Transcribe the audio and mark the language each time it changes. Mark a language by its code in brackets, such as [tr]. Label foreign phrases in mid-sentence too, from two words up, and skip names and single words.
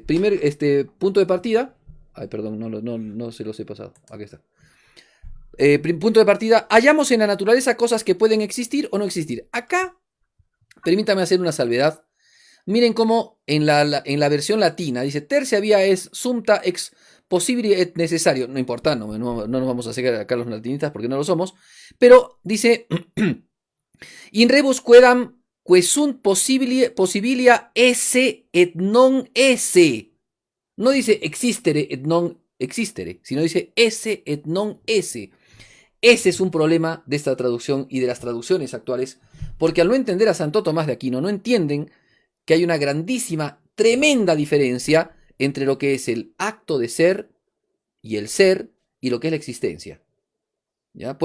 [es] Primer punto de partida. Ay, perdón, no se los he pasado. Aquí está. Punto de partida. Hallamos en la naturaleza cosas que pueden existir o no existir. Acá, permítame hacer una salvedad. Miren cómo en la versión latina dice [la] tercia via es sumpta ex possibile et necesario. [es] No importa, no nos vamos a seguir acá los latinistas porque no lo somos. Pero dice [la] in rebus quedam que sunt possibilia esse et non esse. [es] No dice [la] existere et non existere, [es] sino dice [la] esse et non esse. [es] Ese es un problema de esta traducción y de las traducciones actuales, porque al no entender a Santo Tomás de Aquino, no entienden que hay una grandísima, tremenda diferencia entre lo que es el acto de ser y el ser y lo que es la existencia. ¿Ya?